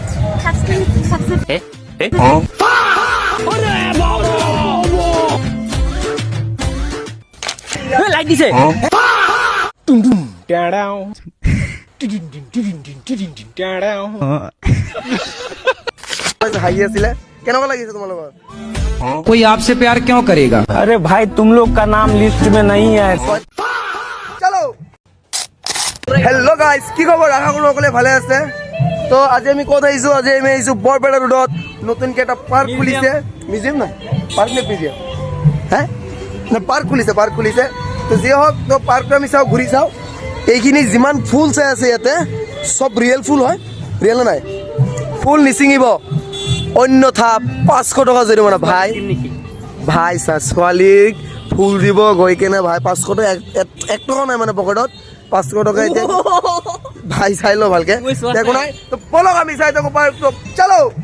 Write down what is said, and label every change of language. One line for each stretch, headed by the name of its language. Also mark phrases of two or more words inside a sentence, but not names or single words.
Assamese: লাইক দিছে হাঁহি আছিলে কেনেকুৱা লাগিছে তোমালোকৰ
Hindi: कोई आपसे प्यार क्यों करेगा? अरे भाई तुम लोग का नाम लिस्ट में नहीं है
Assamese: চলো
English: hello guys
Assamese: কি খবৰ আশা কৰোঁ সকলোৱে ভালে আছে তো আজি আমি ক'ত আহিছোঁ আজি আমি আহিছোঁ বৰপেটা ৰোডত নতুনকৈ এটা পাৰ্ক খুলিছে মিউজিয়াম নাই পাৰ্ক নে মিউজিয়াম হে নে পাৰ্ক খুলিছে তো যি হওক তো পাৰ্কটো আমি চাওঁ ঘূৰি চাওঁ এইখিনি যিমান ফুল চাই আছে ইয়াতে চব ৰিয়েল ফুল হয় ৰিয়েল নাই ফুল নিচিঙিব অন্যথা 500 টকা জৰিমনা ভাই ছোৱালীক ফুল দিব গৈ কেনে ভাই 500 টকা 1 টকা নাই মানে পকেটত 500 টকা এতিয়া ভাই চাই লো ভালকে দেখো নাই তো বলক আমি চাই থাকো পার্ক তো চলো